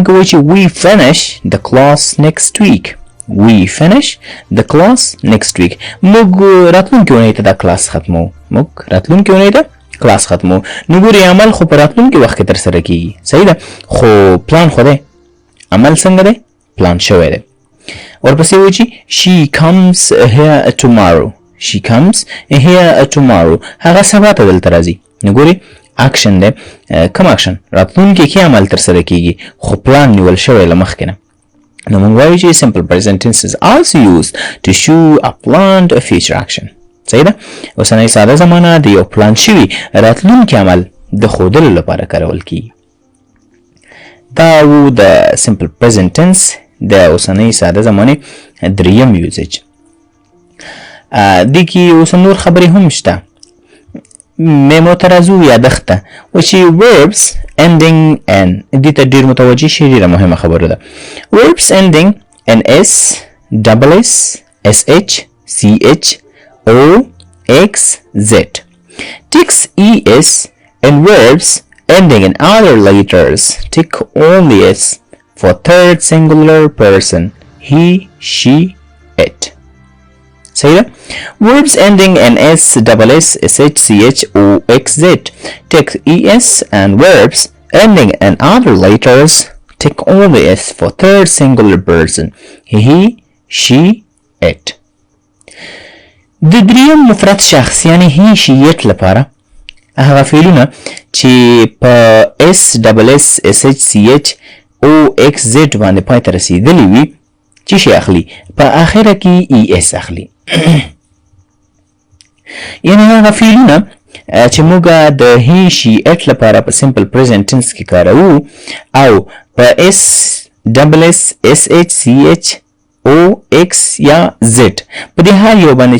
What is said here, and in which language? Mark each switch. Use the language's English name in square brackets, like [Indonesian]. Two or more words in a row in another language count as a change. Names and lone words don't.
[Pashto] کې وایي چې [English] we finish the class next week we finish the class next week [Pashto] موږ راتلونکي اونۍ ته دا کلاس ختمو موږ راتلونکي اونۍ ته کلاس ختمو نو ګورې عمل خو په راتلونکي وخت کې ترسره کیږي صحیح ده خو پلان خو دی عمل څنګه دی پلان شوی دی ورپسې وایي چې [English] she comes here tomorrow she comes here tomorrow [Pashto] هغه سبا ته دلته راځي نو ګورې اکشن دی کوم اکشن راتلونکي کې عمل ترسره کیږي خو پلان نیول شوی له مخکې نه نو موږ وایو چې [English] simple present tense is also used to show a planned future action [Pashto] صحیح ده اوسنۍ ساده زمانه د یو پلان شوي راتلونکي عمل د ښودلو لپاره کارول کیږي دا و د [English] simple present tense [Pashto] د اوسنۍ ساده زمانې دریم یوزیج دې کې اوس نور خبرې هم شته میمو ته راځو یادښت ته و چې [English] verbs ending n [Pashto] دې ته ډېر متوجه شئ ډېره مهمه خبره ده [English] verbs ending n s double s sh ch o x z ticks es and verbs ending in other letters tick only s for third singular person he she it [Pashto] صحیح ده [English] verbs ending in s double s sh ch o x z tick es and verbs ending in other letters tick only s for third singular person he she it [Pashto] د دریم مفرد شخص یعنی [English] he she it [Pashto] لپاره هغه فعلونه چې په [English] s double s sh ch o x z [Pashto] باندې پای ته رسیدلی وي چې شي اخلي په اخره کې ای اس اخلي یعنی هغه فعلونه چې موږ د [English] he she it [Pashto] لپاره په [English] simple present tense [Pashto] کې کاروو او په اس ډبل اس اس ایچ سی ایچ او ایکس یا زد په دې هر یو باندې